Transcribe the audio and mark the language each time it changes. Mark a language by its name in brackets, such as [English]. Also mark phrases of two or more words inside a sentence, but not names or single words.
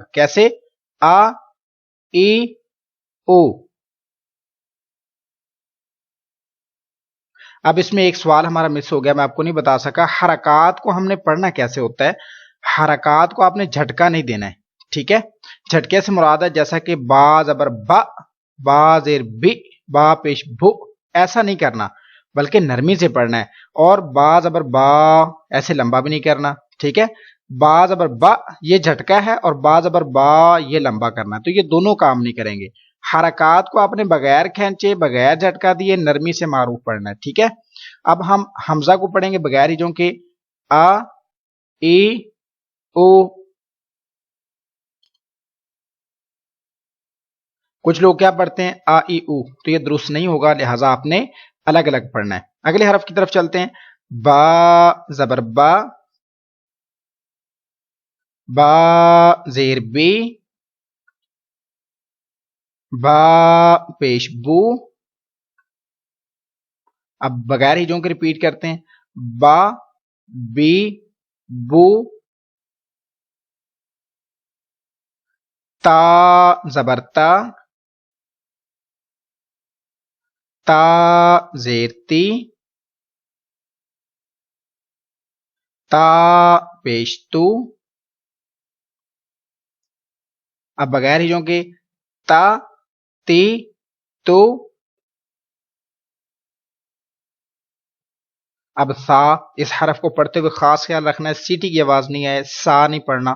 [Urdu] کیسے؟ آ ای او. اب اس میں ایک سوال ہمارا مس ہو گیا، میں آپ کو نہیں بتا سکا. حرکات کو ہم نے پڑھنا کیسے ہوتا ہے؟ حرکات کو آپ نے جھٹکا نہیں دینا ہے، ٹھیک ہے. جھٹکے سے مراد ہے جیسا کہ با زبر با، با زیر بی، با پیش بو، ایسا نہیں کرنا بلکہ نرمی سے پڑھنا ہے. اور با زبر با ایسے لمبا بھی نہیں کرنا، ٹھیک ہے. با زبر با یہ جھٹکا ہے اور با زبر با یہ لمبا کرنا، تو یہ دونوں کام نہیں کریں گے. حرکات کو آپ نے بغیر کھینچے بغیر جھٹکا دیے نرمی سے معروف پڑھنا ہے، ٹھیک ہے. اب ہم حمزہ کو پڑھیں گے بغیر ہجوں کے. آ ای او. کچھ لوگ کیا پڑھتے ہیں آ ای او، تو یہ درست نہیں ہوگا، لہٰذا آپ نے الگ الگ پڑھنا ہے. اگلے حرف کی طرف چلتے ہیں. با زبر با، با زیر بی، با پیش بو. اب بغیر ہجوں کے ریپیٹ کرتے ہیں. با بی بو. تا زبر تا، تا زیر تی، تا پیش تو. اب بغیر ہجوں کے. تا تی تو. اب سا، اس حرف کو پڑھتے ہوئے خاص خیال رکھنا ہے سیٹی کی آواز نہیں آئے، سا نہیں پڑھنا.